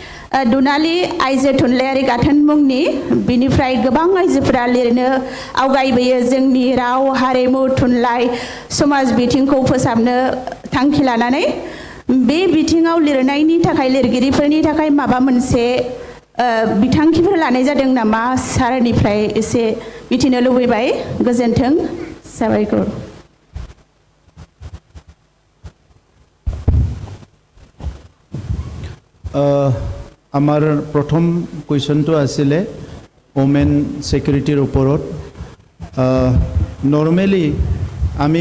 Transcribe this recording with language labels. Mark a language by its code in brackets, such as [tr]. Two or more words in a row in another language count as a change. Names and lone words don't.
[brx] दुनालि आइजो थुनलाइयारि गाथोन मुंनि बिनिफ्राय गोबां आइजोफोरा लिरनो आवगायबोयो जोंनि राव हारिमु थुनलाइ समाज बिथिंखौ फोसाबनो थांखि लानानै बे बिथिङाव लिरनायनि थाखाय लिरगिरिफोरनि थाखाय माबा मोनसे बिथांखिफोर लानाय जादों नामा सारनिफ्राय एसे मिथिनो लुबैबाय गोजोन्थों साबायखर [as] আমাৰ প্ৰথম কুৱেশ্যনটো আছিলে [en] women securityৰ [as] ওপৰত নৰ্মেলি আমি